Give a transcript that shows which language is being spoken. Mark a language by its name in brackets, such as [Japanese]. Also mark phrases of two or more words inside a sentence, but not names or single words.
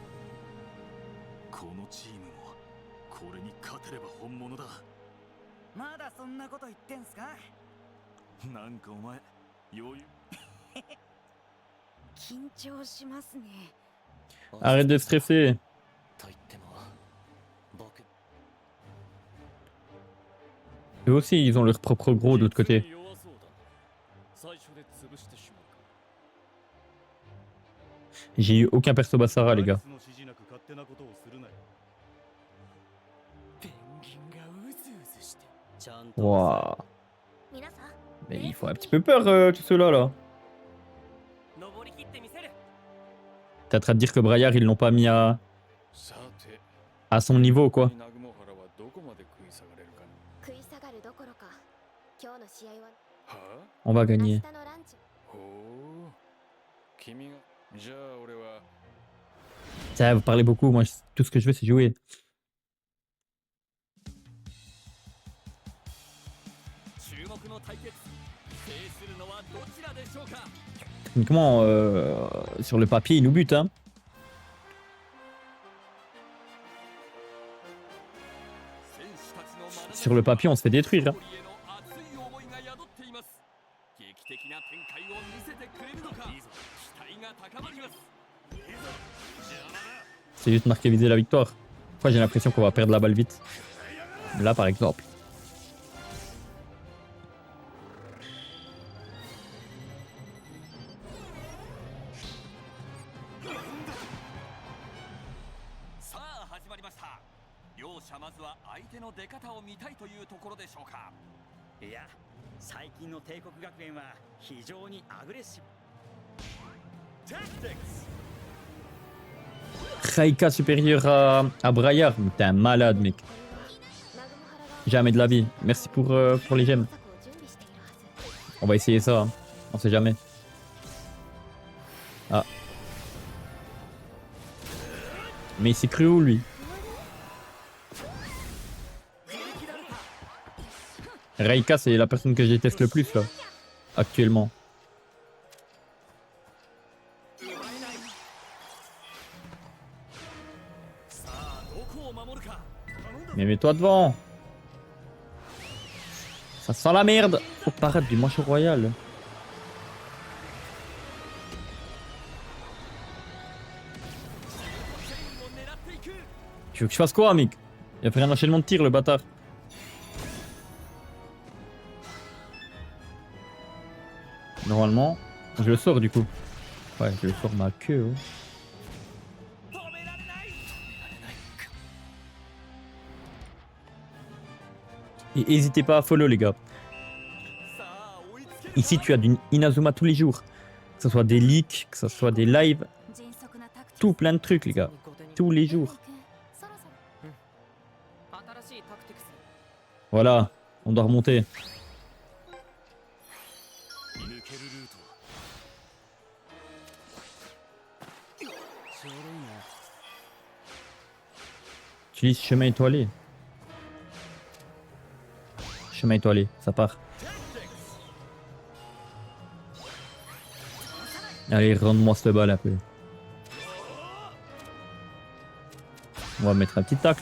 [French] Arrête de stresser. Eux aussi, ils ont leur propre gros de l'autre côté. J'ai eu aucun perso Bassara, les gars. [Japanese] ペンギンがうずうずしてちゃんと [French] Waouh. [Japanese] 皆さん [French] Mais ils font un petit peu peur, tous ceux-là, là. [Japanese] 登り切ってみせる [French] T'es en train de dire que Braillard, ils l'ont pas mis à son niveau, quoi. [Japanese] 食い下がるどころか今日の試合は [French] On va [Japanese] 明日 [French] gagner. [Japanese] のランチ [French] Ça, vous parlez beaucoup. Moi, tout ce que je veux, c'est jouer. [Japanese] 注目の対決制するのはどちらでしょうか [French] Techniquement, sur le papier, ils nous butent, hein. [Japanese] 選手たちの眼差し [French] Sur le papier, on se fait détruire, hein. [Japanese] 勝利への熱い思いが宿っています劇的な展開を見せてくれるのか期待が高まります [French] C'est juste marquer viser la victoire. Après, j'ai l'impression qu'on va perdre la balle vite. Là, par exemple. [Japanese] さあ始まりました両者まずは相手の出方を見たいというところでしょうかいや、最近の帝国学園は非常にアグレッシブ。 [French] Raika supérieur à Braillard. Mais t'es un malade, mec. [Japanese] これは南雲原が [French] Jamais de la vie. Merci pour les gemmes. [Japanese] 策を準備しているはず [French] On va essayer ça. Hein. On sait jamais. Ah. Mais il s'est cru où, lui? Raika, c'est la personne que je déteste le plus, là. Actuellement. [Japanese] さあどこを守るか [French] Mais mets-toi devant. Ça sent la merde. Faut paraître du manchot royal. Tu veux que je fasse quoi, mec? Il a fait un enchaînement de tir, le bâtard. Normalement, je le sors du coup. Ouais, je le sors ma queue. Oh. [Japanese] 止められない [French] Et n'hésitez pas à follow, les gars. [Japanese] さあ追いつける [French] Ici, tu as du Inazuma tous les jours. Que ce soit des leaks, que ce soit des lives, [Japanese] 迅速なタクティクス [French] tout plein de trucs, les gars. Tous les jours. [Japanese] そろそろ新しいタクティクス [French] Voilà, on doit remonter. [Japanese] 抜けるルートはちょろいな [French] Utilise chemin étoilé. Chemin étoilé, ça part. Allez, rends-moi cette balle un peu. On va mettre un petit tacle.